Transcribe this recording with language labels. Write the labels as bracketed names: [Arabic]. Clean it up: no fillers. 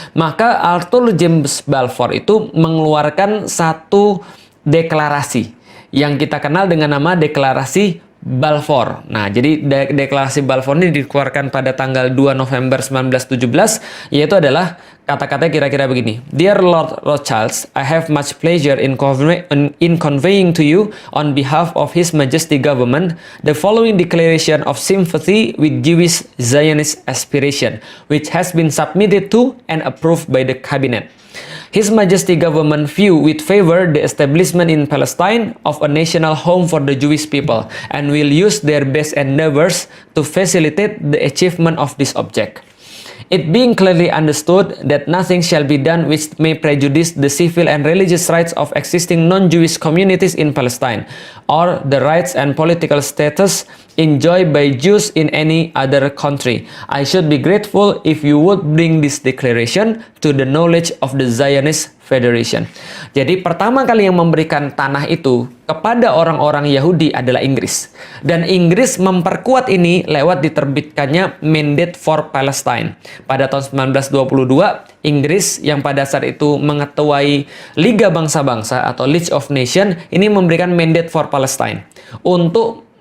[Indonesian] Maka Arthur James Balfour itu mengeluarkan satu deklarasi yang kita kenal dengan nama Deklarasi Balfour. Nah, jadi deklarasi Balfour ini dikeluarkan pada tanggal 2 November 1917, yaitu adalah kata-kata kira-kira begini. [English] Dear Lord Rothschild, I have much pleasure in conveying to you on behalf of His Majesty Government the following declaration of sympathy with Jewish Zionist aspiration, which has been submitted to and approved by the Cabinet. His Majesty Government view with favor the establishment in Palestine of a national home for the Jewish people and will use their best endeavors to facilitate the achievement of this object. It being clearly understood that nothing shall be done which may prejudice the civil and religious rights of existing non-Jewish communities in Palestine, or the rights and political status enjoyed by Jews in any other country. I should be grateful if you would bring this declaration to the knowledge of the Zionist Federation. [Indonesian] Jadi pertama kali yang memberikan tanah itu kepada orang-orang Yahudi adalah Inggris. Dan Inggris memperkuat ini lewat diterbitkannya Mandate for Palestine. Pada tahun 1922, Inggris yang pada saat itu mengetuai Liga Bangsa-Bangsa atau League of Nations ini memberikan Mandate for Palestine untuk